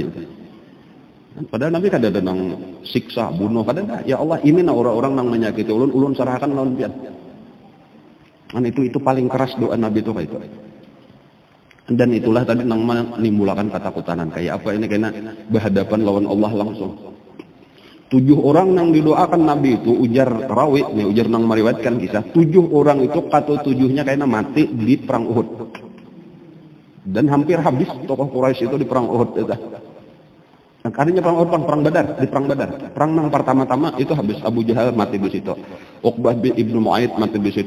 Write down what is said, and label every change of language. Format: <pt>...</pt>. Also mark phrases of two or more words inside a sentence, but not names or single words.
<bjn>Padahal Nabi kan ada nang siksa, bunuh, kadang</bjn> <ar>يا الله</ar> <bjn>ini nang orang-orang nang menyakiti ulun serahkan lawan pian.</bjn> <id>Dan itu paling keras doa Nabi itu kayak itu. Dan itulah tadi nang menimbulkan ketakutan kayak apa ini karena berhadapan lawan Allah langsung. 7 orang yang didoakan Nabi itu ujar rawi, ujar nang meriwayatkan kisah 7 orang itu kata 7-nya kayaknya mati di perang Uhud. Dan hampir habis tokoh Quraisy itu di perang Uhud itu. Nah, artinya perang Uhud, perang Badar, di perang Badar. Perang nang pertama-tama itu habis Abu Jahal mati di situ. Uqbah bin Ibnu Mu'aid mati di situ.</id>